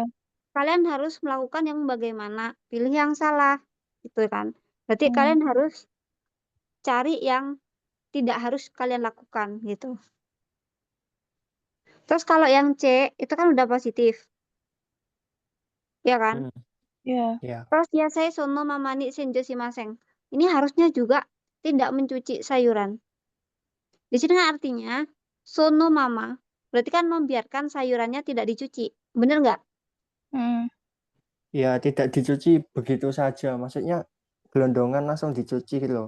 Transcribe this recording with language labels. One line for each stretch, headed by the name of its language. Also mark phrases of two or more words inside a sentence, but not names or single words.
Indonesian: kalian harus melakukan yang bagaimana? Pilih yang salah, gitu kan? Berarti Hmm, kalian harus cari yang tidak harus kalian lakukan, gitu. Terus kalau yang C itu kan udah positif, ya kan? Hmm, ya. ya. Terus ya saya
Japanese: そのままに洗浄しません.
Indonesian: Ini harusnya juga tidak mencuci sayuran. Di sini kan artinya
Japanese: そのまま
Indonesian: berarti kan membiarkan sayurannya tidak dicuci. Bener nggak? Hmm, Ya tidak dicuci begitu saja. Maksudnya gelondongan langsung dicuci gitu loh.